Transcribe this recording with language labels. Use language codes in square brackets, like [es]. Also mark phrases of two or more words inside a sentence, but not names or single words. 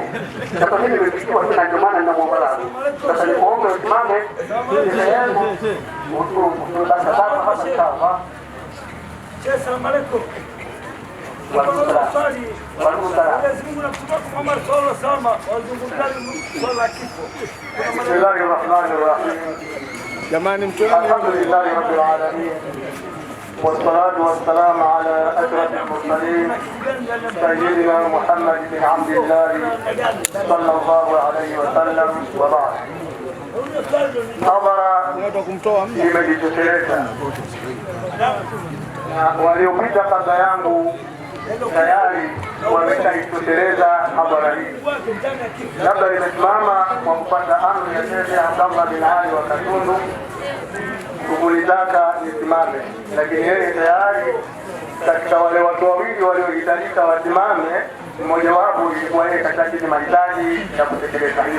[sw] Sasa mimi nimefikiwa tu na ndio maana ninamuomba. Sasa niombe usimame ili yangu mtu basi hapa sawa. [ar] السلام عليكم. [sw] Jamani, mtume [ar] الحمد لله رب العالمين والصلاة والسلام على أشرف المرسلين سيدنا محمد بن عبدالله صلى الله عليه وسلم وبعد. [sw] Hadhara imejitosheleza na waliopita kabla yangu tayari wameshaitosheleza habari hii. Labda nimesimama kwa kupata amri ya Sheikh Abdallah bin Ali wa Katundu kulitaka nisimame, lakini yeye tayari katika wale watu wawili waliohitajika wasimame, mmoja wapo ilikuwa yeye katika mahitaji ya kutekeleza hilo.